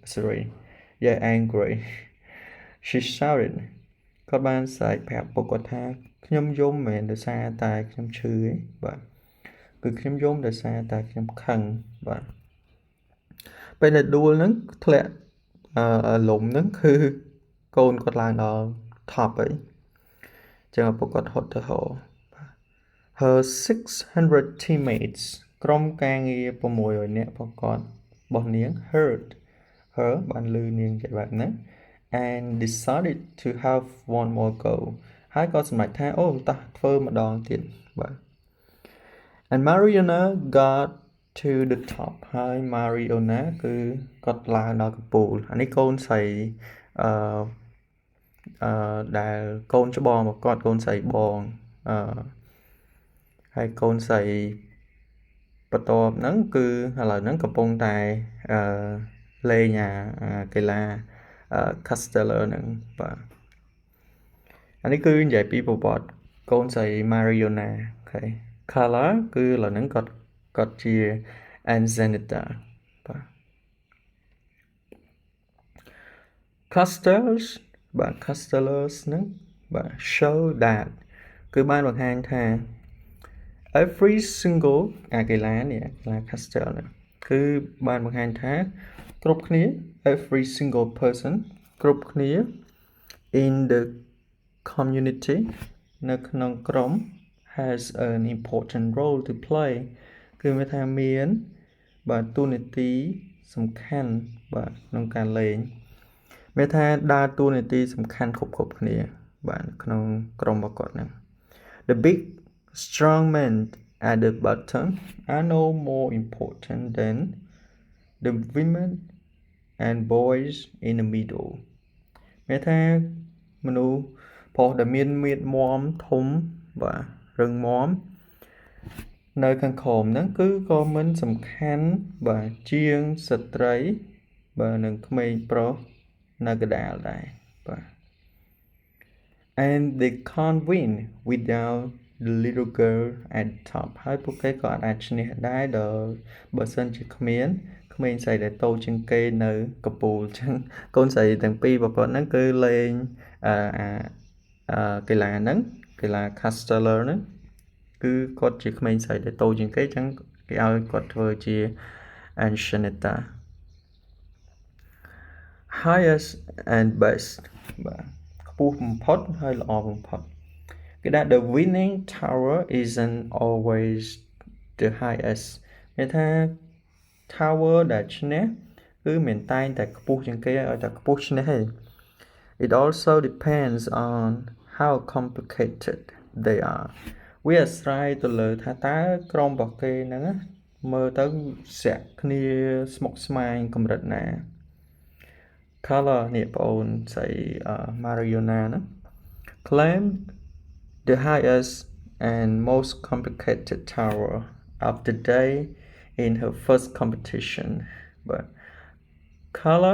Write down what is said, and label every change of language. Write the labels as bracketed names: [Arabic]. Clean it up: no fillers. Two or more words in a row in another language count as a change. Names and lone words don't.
[English] she shouted [Khmer] គាត់បានស្រែកប្រាប់ពុកគាត់ថាខ្ញុំយំមិនមែនដោយសារតែខ្ញុំឈឺទេបាទគឺខ្ញុំយំដោយសារតែ ខ្ញុំខឹងបាទពេលដែលដួលហ្នឹងធ្លាក់លំហ្នឹងគឺកូនគាត់ឡើងដល់ top ហើយចឹ ងឪពុកគាត់ហត់ទៅហោ [English] her 600 teammates [Khmer] ក្រុមការងារ600នាក់របស់នាង [English] heard her [Khmer] បានឮនាងនិយាយបែបហ្នឹង [English] and decided to have one more go [Khmer] ហើយក៏សម្រេចថាអូតោះធ្វើម្ដងទៀតបាទ [English] and Mariona got to the top [Khmer] ហើយ Mariona គឺគាត់ឡើងដល់កំពូលអានេះកូនស្រី ដែលកូនច្បងរបស់គាត់កូនស្រីបងហើយកូនស្រីបន្ទាប់ហ្នឹងគឺឥឡូវហ្នឹងកំពុងតែលេងកីឡា Casteller ហ្នឹងបាទអានេះគឺនិយាយពីប្រវត្តិកូនស្រី Mariona អូខេ Carla គឺឥឡូវហ្នឹងគាត់ជា Enchaneta បាទ Customers បាទ customers ហ្នឹងបាទ [English] show that [Khmer] គឺបានបង្ហាញថា [English] every single [Khmer] កីឡានេះកីឡា castle នេះគឺបានបង្ហាញថាគ្រប់គ្នា [English] every single person [Khmer] គ្រប់គ្នា in [English] the community [Khmer] នៅក្នុងក្រុម [English] has an important role to play [Khmer] គឺមានថាមានបាទតួនាទីសំខាន់បាទក្នុង ការលេងមានថាដើរតួនាទីសំខាន់គ្រប់គ្នាបាទក្នុងក្រុមរបស់គាត់ ហ្នឹង [English] The big strong men at the bottom are no more important than the women and boys in the middle [Khmer] មានថាមនុស្សប្រុសដែលមានមាឌមាំធំបាទរឹងមាំនៅខាងក្រោមហ្នឹងគឺក៏មិនសំខាន់បាទជាងស្ត្រីបាទនិងក្មេងប្រុសនៅកណ្ដាលដែរបាទ [English] and they can't win without the little girl at the top [Khmer] ហើយពួកគេក៏អាចឈ្នះដែរដល់បើសិនជាគ្មានក្មេងស្រីដែលតូចជាងគេនៅកំពូលអញ្ចឹងកូនស្រីទាំងពីរប្រពន្ធហ្នឹងគឺលេង កីឡាហ្នឹងកីឡា casteller ហ្នឹងគឺគាត់ជាក្មេងស្រីដែលតូចជាងគេអញ្ចឹងគេឲ្យគាត់ធ្វើជា ancienta [English] highest and best [Khmer] បាទខ្ពស់បំផុតហើយល្អបំផុតគេថា [English] the winning tower isn't always the highest [Khmer] មានថា tower ដែល ឈ្នះគឺមិនតែងតែខ្ពស់ជាងគេឲ្យតែខ្ពស់ឈ្នះទេ [English] It also depends on how complicated they are [Khmer] វាអាស្រ័យទៅលើថាតើក្រុមរបស់គេហ្នឹងមើលទៅសាក់គ្នាស្មុគស្មាញកម្រិតណា Color នេះបងអូនស្រី Mariona ណា [English] claimed the highest and most complicated tower of the day in her first competition but Color